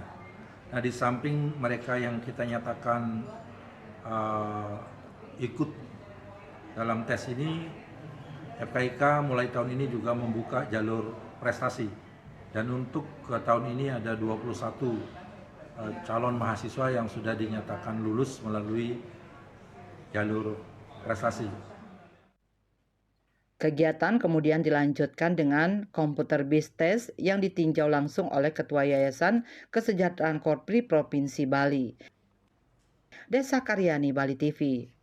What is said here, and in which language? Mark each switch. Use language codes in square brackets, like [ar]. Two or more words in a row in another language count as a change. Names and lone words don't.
[id] Nah, di samping mereka yang kita nyatakan ikut dalam tes ini, FKIK mulai tahun ini juga membuka jalur prestasi, dan untuk ke tahun ini ada 21 calon mahasiswa yang sudah dinyatakan lulus melalui jalur prestasi. Kegiatan kemudian dilanjutkan dengan [en] komputer based test [id] yang ditinjau langsung oleh Ketua Yayasan Kesejahteraan Korpri Provinsi Bali. Desa Karyani, Bali TV.